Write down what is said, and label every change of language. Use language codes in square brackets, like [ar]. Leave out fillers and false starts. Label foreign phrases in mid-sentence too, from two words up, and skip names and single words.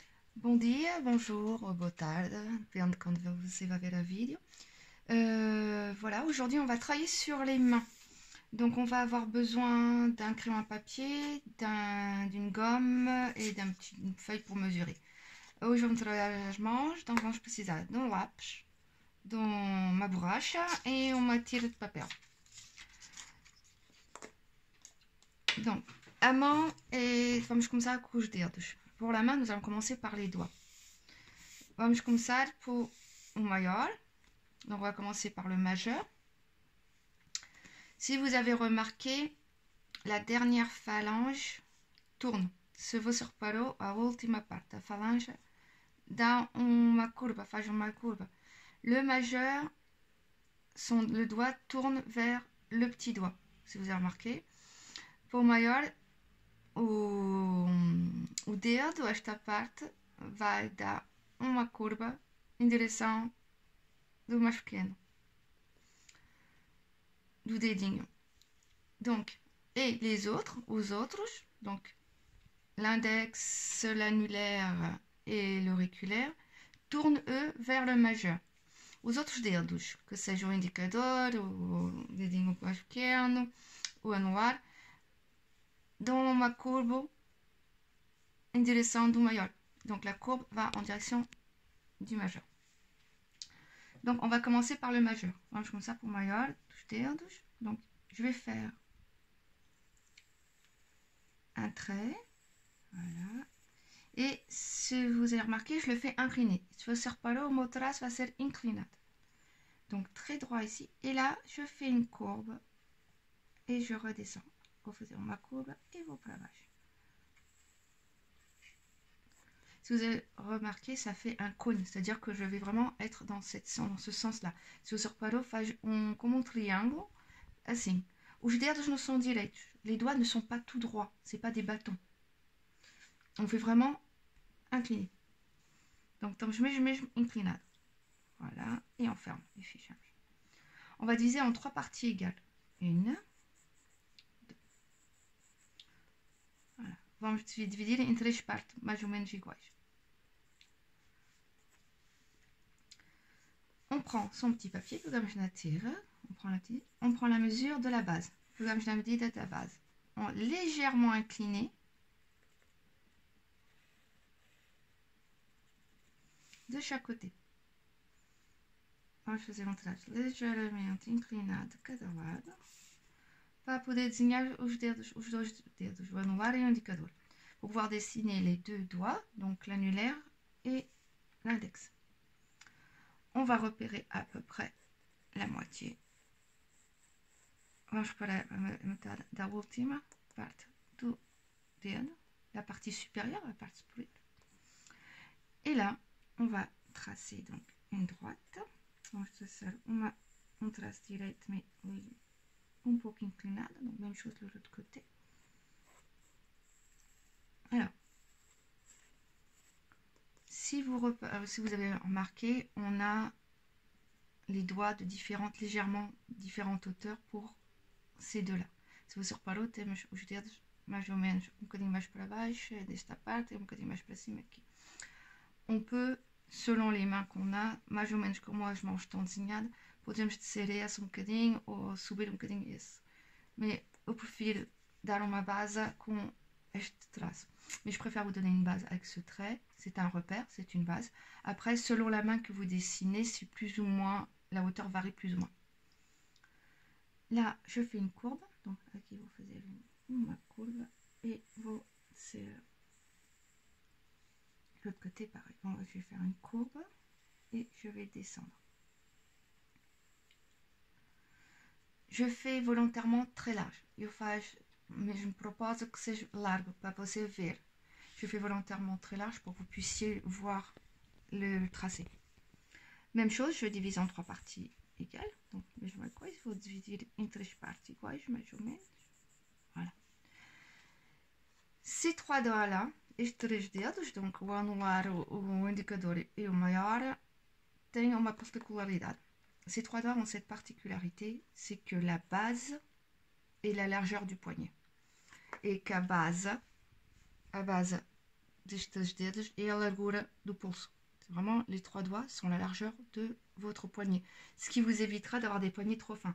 [pt] Bom dia, bonjour, boa tarde, depende de quand você va ver [fr] la vidéo. Voilà, aujourd'hui on va travailler sur les mains. Donc on va avoir besoin d'un crayon à papier, d'une gomme et d'une feuille pour mesurer. [pt] Hoje vamos trabalhar as mãos, então vamos precisar de um lápis, de uma borracha e uma tira de papel. Donc, a mão, vamos começar com os dedos. [fr] Pour la main, nous allons commencer par les doigts. [pt] Vamos começar por o maior. [fr] Donc on va commencer par le majeur. Si vous avez remarqué, la dernière phalange tourne. [pt] Se você reparou, a última parte da falange dá uma curva, faz uma curva. [fr] Le majeur, le doigt tourne vers le petit doigt, si vous avez remarqué. [pt] Pour o maior, o dedo, esta parte, vai dar uma curva em direção do mais pequeno, do dedinho. [fr] Donc, et les autres, aux autres, donc l'index, l'annulaire et l'auriculaire, tournent eux vers le majeur. [pt] Os outros dedos, que seja o indicador, o dedinho mais pequeno, o anular, dão uma curva em direção do maior. [fr] Donc la courbe va en direction du majeur. Donc on va commencer par le majeur. [pt] Vamos começar por maior dos dedos. [fr] Donc je vais faire un trait, voilà. Et si vous avez remarqué, je le fais incliné. Si vous ne pas là, mon trace va être inclinado. Donc très droit ici. Et là, je fais une courbe et je redescends. Vous faites ma courbe et vos plavages. Si vous avez remarqué, ça fait un cône, c'est-à-dire que je vais vraiment être dans ce sens-là. [pt] Se você reparou, faz [fr] comme un triangle, [pt] assim. Os dedos não são direitos. [fr] Les doigts ne sont pas tout droits, c'est pas des bâtons. On fait vraiment incliné. Donc, je mets inclinado. Voilà, et on ferme les fichages. On va diviser en 3 parties égales. Une, deux. Voilà. [pt] Vamos dividir em 3 partes, mais ou menos iguais. [fr] On prend son petit papier, [pt] pegamos na tira, [fr] on prend la mesure de la base. [pt] Pegamos na medida da base. [fr] Légèrement incliné. De chaque côté. [pt] Vamos fazer traço ligeiramente inclinado de cada lado para poder desenhar os dois dedos, o anular et l'indicador. [fr] Pour pouvoir dessiner les deux doigts, donc l'annulaire et l'index. On va repérer à peu près la moitié. [pt] Vamos para a metade da última parte do dedo, [fr] la partie supérieure, la partie plus. Et là, on va tracer donc une droite. [pt] Vamos traçar um traço direito, mais um pouco inclinado, [fr] donc même chose de l'autre côté. Alors, si vous avez remarqué, on a les doigts de légèrement différentes hauteurs pour ces deux-là. [pt] Se você reparou, temos os dedos mais ou menos um bocadinho mais para baixo desta parte e um bocadinho mais para cima aqui. [fr] On peut, selon les mains qu'on a, [pt] mais ou menos como as mãos estão desenhadas, podemos descer esse um bocadinho ou subir um bocadinho esse. Mais eu prefiro dar uma base com este traço. [fr] Mais je préfère vous donner une base avec ce trait. C'est un repère, c'est une base. Après, selon la main que vous dessinez, c'est plus ou moins, la hauteur varie plus ou moins. Là, je fais une courbe. Donc, ici, vous faites une courbe et vous, c'est l'autre côté, pareil. Bon, je vais faire une courbe et je vais descendre. Je fais volontairement très large. Mais je me propose que c'est large [pt] para você ver. [fr] Je fais volontairement très large pour que vous puissiez voir le tracé. Même chose, je divise en 3 parties égales. Donc, [pt] mesma coisa, vou dividir em 3 partes iguais, mais ou menos. [fr] Voilà. Ces 3 doigts-là, [pt] estes 3 dedos, donc o anular, o indicador e o maior, têm uma particularidade. [fr] Ces 3 doigts ont cette particularité, c'est que la base est la largeur du poignet. [pt] Et qu'à base destes dedos é a largura do pulso. [fr] Vraiment, les 3 doigts sont la largeur de votre poignet, ce qui vous évitera d'avoir des poignets trop fins.